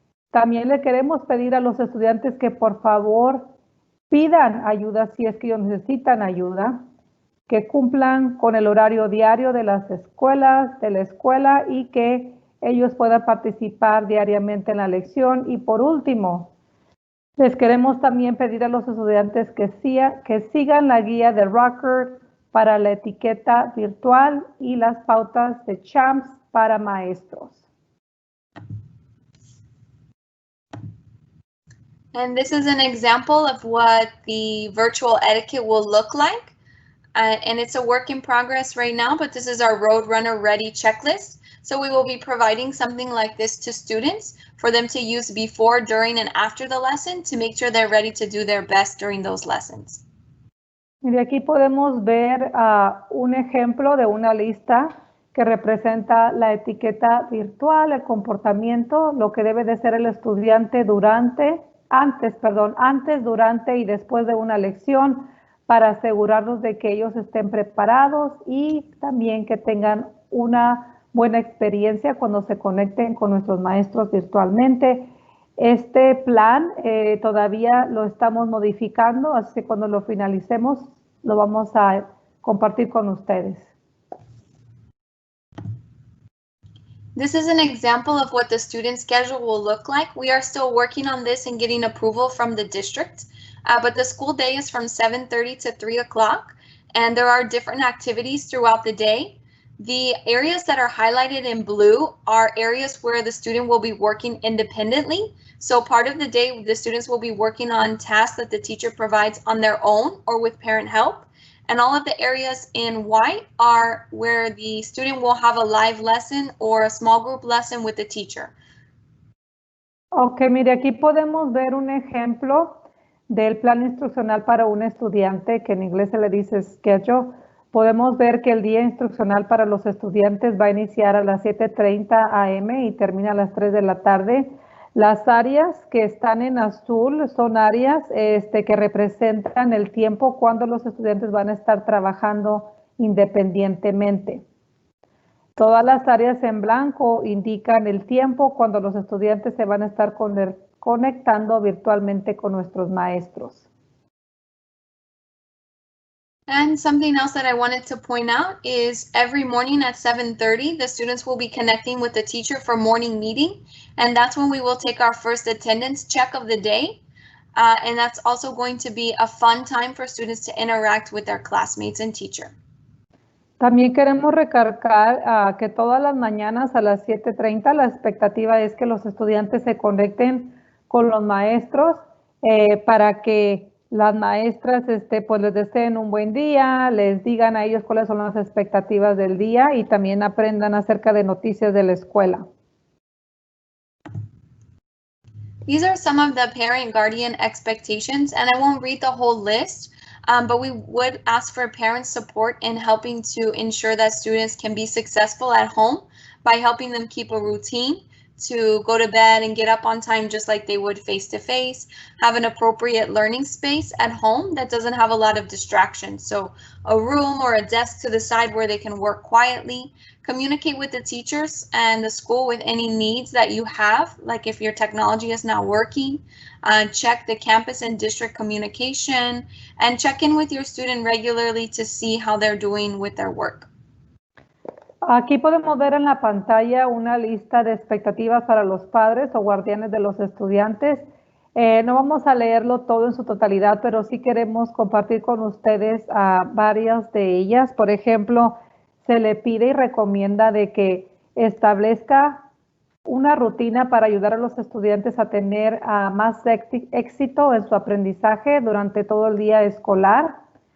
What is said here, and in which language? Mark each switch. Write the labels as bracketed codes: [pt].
[es] También le queremos pedir a los estudiantes que por favor pidan ayuda si es que ellos necesitan ayuda, que cumplan con el horario diario de las escuelas, de la escuela y que ellos puedan participar diariamente en la lección. Y por último, les queremos también pedir a los estudiantes que sigan la guía de Rucker para la etiqueta virtual y las pautas de CHAMPS para maestros. [en] And this is an example of what the virtual etiquette will look like. And it's a work in progress right now, but this is our Roadrunner Ready checklist. So we will be providing something like this to students for them to use before, during, and after the lesson to make sure they're ready to do their best during those lessons. [es] Y de aquí podemos ver un ejemplo de una lista que representa la etiqueta virtual, el comportamiento, lo que debe de ser el estudiante antes, durante y después de una lección para asegurarnos de que ellos estén preparados y también que tengan una buena experiencia cuando se conecten con nuestros maestros virtualmente. Este plan todavía lo estamos modificando, así que cuando lo finalicemos lo vamos a compartir con ustedes. [en] This is an example of what the student schedule will look like. We are still working on this and getting approval from the district, but the school day is from 7:30 to 3 o'clock, and there are different activities throughout the day. The areas that are highlighted in blue are areas where the student will be working independently. So part of the day, the students will be working on tasks that the teacher provides on their own or with parent help. And all of the areas in white are where the student will have a live lesson or a small group lesson with the teacher. [es] Ok, mire, aquí podemos ver un ejemplo del plan instruccional para un estudiante, que en inglés se le dice schedule. Podemos ver que el día instruccional para los estudiantes va a iniciar a las 7:30 AM y termina a las 3 de la tarde. Las áreas que están en azul son áreas que representan el tiempo cuando los estudiantes van a estar trabajando independientemente. Todas las áreas en blanco indican el tiempo cuando los estudiantes se van a estar conectando virtualmente con nuestros maestros. [en] And something else that I wanted to point out is every morning at 7:30, the students will be connecting with the teacher for morning meeting. And that's when we will take our first attendance check of the day. And that's also going to be a fun time for students to interact with their classmates and teacher. [es] También queremos recalcar que todas las mañanas a las 7:30 la expectativa es que los estudiantes se conecten con los maestros para que las maestras pues les deseen un buen día, les digan a ellos cuáles son las expectativas del día y también aprendan acerca de noticias de la escuela. [en] These are some of the parent guardian expectations, and I won't read the whole list, but we would ask for parent support in helping to ensure that students can be successful at home by helping them keep a routine, to go to bed and get up on time just like they would face-to-face, have an appropriate learning space at home that doesn't have a lot of distractions. So a room or a desk to the side where they can work quietly, communicate with the teachers and the school with any needs that you have, like if your technology is not working, check the campus and district communication, and check in with your student regularly to see how they're doing with their work. [es] Aquí podemos ver en la pantalla una lista de expectativas para los padres o guardianes de los estudiantes. No vamos a leerlo todo en su totalidad, pero sí queremos compartir con ustedes varias de ellas. Por ejemplo, se le pide y recomienda de que establezca una rutina para ayudar a los estudiantes a tener más éxito en su aprendizaje durante todo el día escolar.